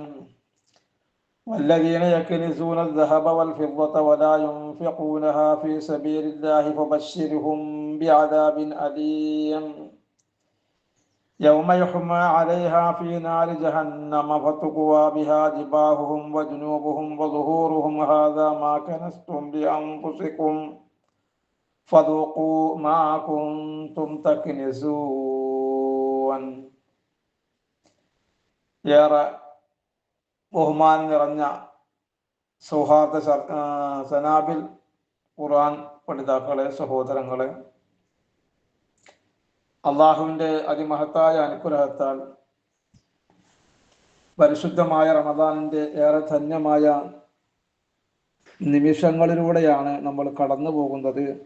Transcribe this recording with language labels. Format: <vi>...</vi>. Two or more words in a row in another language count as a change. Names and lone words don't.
<ar>والذين يكنزون الذهب والفضة ولا ينفقونها في سبيل الله فبشرهم بعذاب أليم يوم يحمى عليها في نار جهنم فتقوى بها جباههم وجنوبهم وظهورهم هذا ما كنزتم لأنفسكم فذوقوا ما كنتم تكنزون.</ar> <ml>ഏറെ ബഹുമാനം നിറഞ്ഞ സൗഹാർദ്ദ സനാബിൽ ഖുർആൻ പഠിതാക്കളെ, സഹോദരങ്ങളെ, അള്ളാഹുവിൻ്റെ അതിമഹത്തായ അനുഗ്രഹത്താൽ പരിശുദ്ധമായ റമദാനിൻ്റെ ഏറെ ധന്യമായ നിമിഷങ്ങളിലൂടെയാണ് നമ്മൾ കടന്നു പോകുന്നത്.</ml>